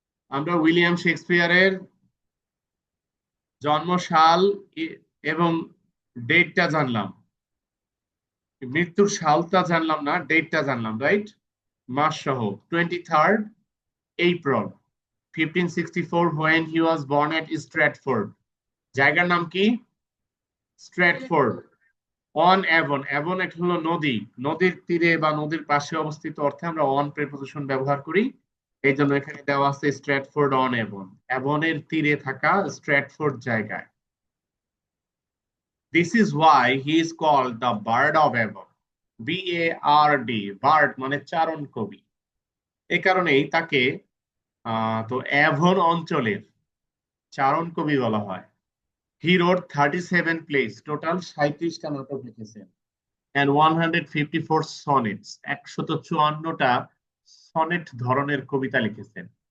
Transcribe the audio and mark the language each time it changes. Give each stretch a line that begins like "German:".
Bangla: আমরা উইলিয়াম শেক্সপিয়ারের জন্মসাল এবং ডেটটা জানলাম, মৃত্যুর সালটা জানলাম না, ডেটটা জানলাম, রাইট?
English: মাস সহ 23rd April 1564 when he was born at Stratford.
Bangla: জায়গার নাম কি? Stratford on Avon. অ্যাভন একটা হলো নদী, নদীর তীরে বা নদীর পাশে অবস্থিত অর্থে আমরা অন প্রেপোজিশন ব্যবহার করি। এই জন্য এখানে দেওয়া আছে স্ট্র্যাটফোর্ড অন অ্যাভন, অ্যাভনের তীরে থাকা স্ট্র্যাটফোর্ড জায়গায়।
English: This is why he is called the Bard of Avon.
Bangla: BARD, bird মানে চারণ কবি। এ কারণেই তাকে তো অ্যাভন অঞ্চলের চারণ কবি বলা হয়।
English: He wrote 37 plays,
Bangla: টোটাল 37টা নাটক লিখেছেন,
English: and 154 sonnets,
Bangla: 154টা সনেট ধরনের কবিতা লিখেছেন।